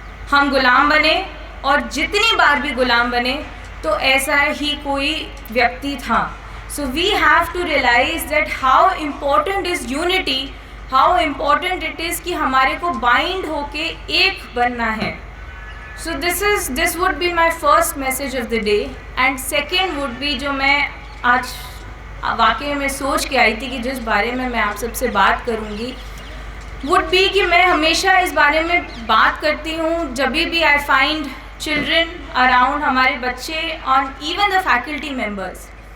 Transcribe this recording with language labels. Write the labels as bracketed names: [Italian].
[Hindi] हम गुलाम बने, और जितनी बार भी गुलाम बने तो ऐसा ही कोई व्यक्ति था. [English] So we have to realize that how important is unity, how important it is [Hindi] कि हमारे को bind होके एक बनना है. [English] So this would be my first message of the day, and second would [Hindi] be जो मैं आज वाकई में सोच के आई थी कि जिस बारे में मैं आप सबसे बात करूँगी [English] would be [Hindi] कि मैं हमेशा इस बारे में बात करती हूँ जब भी [English] I find children around, [Hindi] हमारे बच्चे और [English] even the faculty members.